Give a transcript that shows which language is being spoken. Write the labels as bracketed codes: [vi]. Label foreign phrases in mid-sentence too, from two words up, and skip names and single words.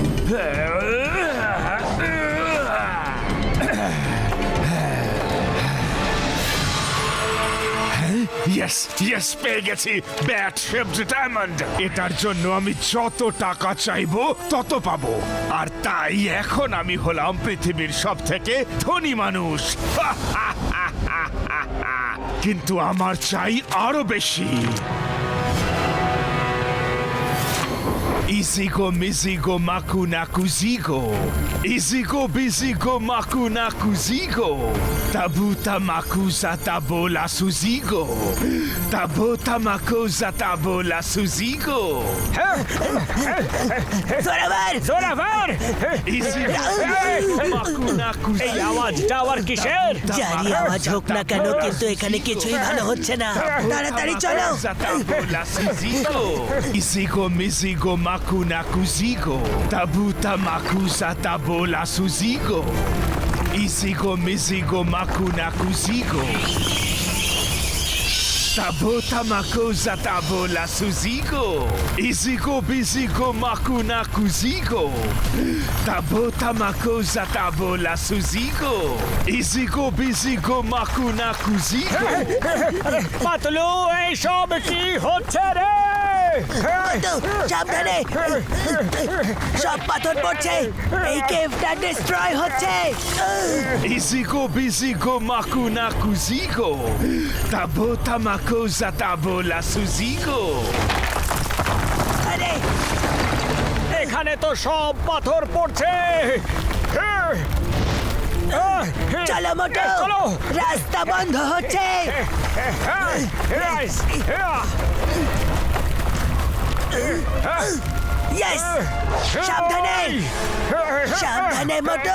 [en] yes yes [bn] পেয়ে গেছি [en] bat shaped diamond. [bn] এটার জন্য আমি যত টাকা চাইবো তত পাবো, আর তাই এখন আমি হলাম পৃথিবীর সবথেকে ধনী মানুষ। কিন্তু আমার চাই আরো বেশি। Izigo mizigo makuna kuzigo, izigo bizigo makuna kuzigo, tabuta makuza tabola suzigo, tabuta makuza tabola suzigo. জোরাবার জোরাভার! Izigo makuna এই kuzigo. আওয়াজটা আবার কিসের? জানি আওয়াজ হোক না কেন, কিন্তু এখানে কিছুই ভালো হচ্ছে না। তাড়াতাড়ি চলো। Tabola suzigo, izigo mizigo makuna kuzigo, tabuta makuza tabola suzigo, izigo mizigo makuna kuzigo. Tabota makuza tabola suzigo, izigo bizigo makuna kuzigo, tabota makuza tabola suzigo, izigo bizigo makuna kuzigo. পাতলু, এইসব কি হচ্ছে রে? তো, সাবধানে, সব পাথর পড়ছে, এই কেভটা ডিস্ট্রয় হচ্ছে। Izigo bizigo makuna kuzigo, tabota makuza tabola suzigo. আরে এখানে তো সব পাথর পড়ছে। চলো মোটো, চলো। রাস্তা বন্ধ হচ্ছে। ইয়েস, সাবধানে, সাবধানে মোটো।